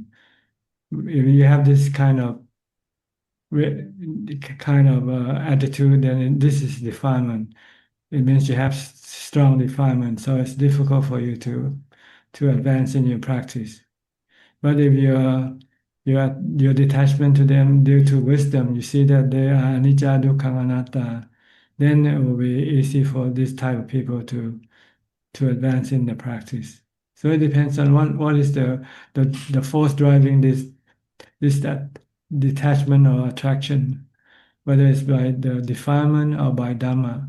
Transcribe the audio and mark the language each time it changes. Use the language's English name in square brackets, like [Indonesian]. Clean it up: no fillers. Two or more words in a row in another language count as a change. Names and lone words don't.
[English] If you have this kind of attitude, then this is defilement. It means you have strong defilement, so it's difficult for you to advance in your practice. But if your detachment to them due to wisdom, you see that they are [Pali] anicca, dukkha, anatta, [English] then it will be easy for this type of people to advance in the practice. So it depends on what is the force driving that detachment or attraction, whether it's by the defilement or by Dhamma.